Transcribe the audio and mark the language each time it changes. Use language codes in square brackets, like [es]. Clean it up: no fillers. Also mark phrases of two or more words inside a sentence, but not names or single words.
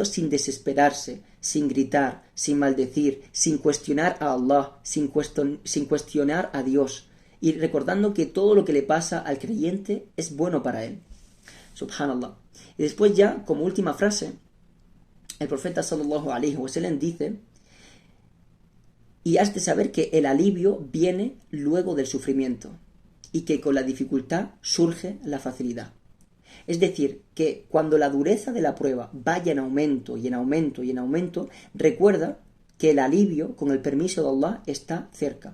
[es] Sin desesperarse, sin gritar, sin maldecir, sin cuestionar a Allah, sin cuestionar a Dios, y recordando que todo lo que le pasa al creyente es bueno para él. Subhanallah. Y después ya, como última frase, el profeta [ar] صلى الله عليه وسلم [es] dice: y has de saber que el alivio viene luego del sufrimiento, y que con la dificultad surge la facilidad. Es decir, que cuando la dureza de la prueba vaya en aumento y en aumento y en aumento, recuerda que el alivio, con el permiso de Allah, está cerca.